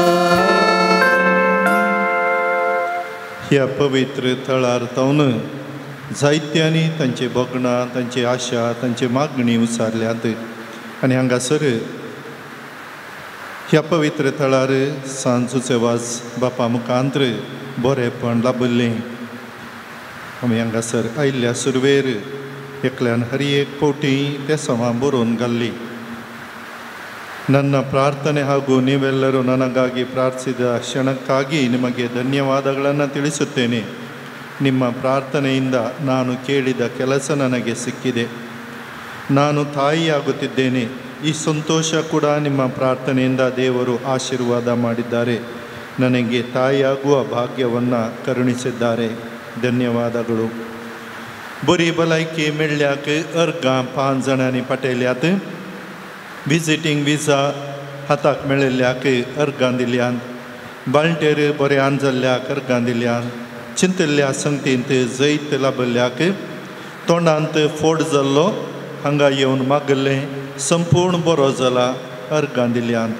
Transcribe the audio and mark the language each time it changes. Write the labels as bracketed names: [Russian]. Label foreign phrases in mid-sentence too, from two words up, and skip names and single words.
[Konkani] ह्या पवित्र थळार तावन जायत्यांनी तांचे भोगणां तांची आशा तांचे मागणी उसारल्यात आनी हांगासर ह्या पवित्र थळार सांजूचे वाज बापा मुखांत्र बरेंपण लाभल्लें. आमी हांगासर आयिल्ल्या सुरवेर एकल्यान हरी एक फावटी ते सवां बरोवन घाल्ली. [Kannada] ನನ್ನ ಪ್ರಾರ್ಥನೆ ಹಾಗೂ ನೀವೆಲ್ಲರೂ ನನಗಾಗಿ ಪ್ರಾರ್ಥಿಸಿದ ಕ್ಷಣಕ್ಕಾಗಿ ನಿಮಗೆ ಧನ್ಯವಾದಗಳನ್ನು ತಿಳಿಸುತ್ತೇನೆ. ನಿಮ್ಮ ಪ್ರಾರ್ಥನೆಯಿಂದ ನಾನು ಕೇಳಿದ ಕೆಲಸ ನನಗೆ ಸಿಕ್ಕಿದೆ. ನಾನು ತಾಯಿಯಾಗುತ್ತಿದ್ದೇನೆ. ಈ ಸಂತೋಷ ಕೂಡ ನಿಮ್ಮ ಪ್ರಾರ್ಥನೆಯಿಂದ ದೇವರು ಆಶೀರ್ವಾದ ಮಾಡಿದ್ದಾರೆ. ನನಗೆ ತಾಯಿಯಾಗುವ ಭಾಗ್ಯವನ್ನು ಕರುಣಿಸಿದ್ದಾರೆ. ಧನ್ಯವಾದಗಳು. [Konkani] बरी भलायकी मेळ्ळ्याक अर्गां 5 जाणांनी पटयल्यात. विजिटींग विजा हाताक मेळिल्ल्याक अर्गां दिल्यात. बाळटेर बऱ्यान जाल्ल्याक अर्गां दिल्यात. चिंतिल्ल्या संगतींत जैत लाभल्ल्याक तोंडांत फोड जाल्लो हांगा येवन मागल्लें संपूर्ण बरो जाला अर्गां दिल्यात.